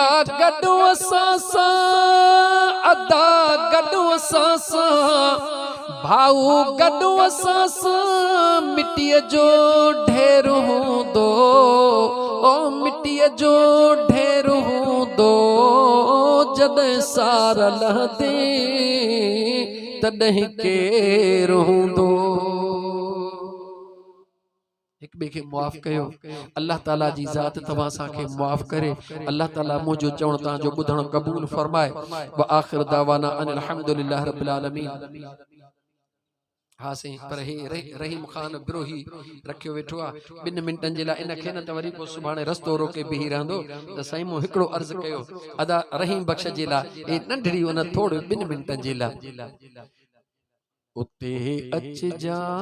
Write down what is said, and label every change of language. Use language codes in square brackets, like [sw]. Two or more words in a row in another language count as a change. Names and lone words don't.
[sd] गॾु असां सां अदा गॾु असां सां भाऊ गॾु असां सां मिटीअ जो ढेर हूंदो ओ मिटीअ जो ढेर हूंदो जॾहिं सार लहंदे तॾहिं केरु हूंदो। एक बे के मुआफ़ कयो। अल्लाह ताला जी ज़ात तव्हां सां मुआफ़ करे। अल्लाह ताला मुझो चवण तां जो ॿुधण क़बूल फरमाए। [ar] وآخر دعوانا أن الحمد لله رب العالمين. [sd] हाँ से पर हे रहीम खान बिरोही रखियो वेठो आ 2 मिंटन जे लाइ इनखे न त वरी पोइ सुभाणे रस्तो रोके बीही रहंदो त साईं मूं हिकिड़ो अर्ज़ कयो अदा रहीम बख्श जे लाइ ए नंढड़ी उन थोड़े 2 मिंटन जे लाइ उते अच जा